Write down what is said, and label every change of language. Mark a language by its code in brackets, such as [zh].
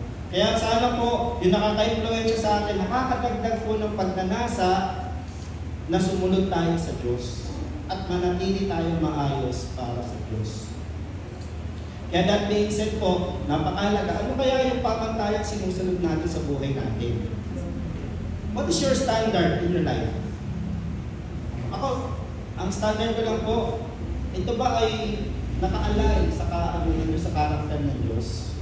[tl] Kaya sana po, yung nakaka-influensya sa atin, nakakadagdag po ng pagnanasa na sumunod tayo sa Diyos at manatili tayo maayos para sa Diyos. Kaya [en] that being said [tl] po, napakalaga. Ano kaya yung pamantayan sinusunod natin sa buhay natin? [en] What is your standard in your life? [tl] Ako, ang standard ko lang po, ito ba ay naka-align sa karakter ng Diyos?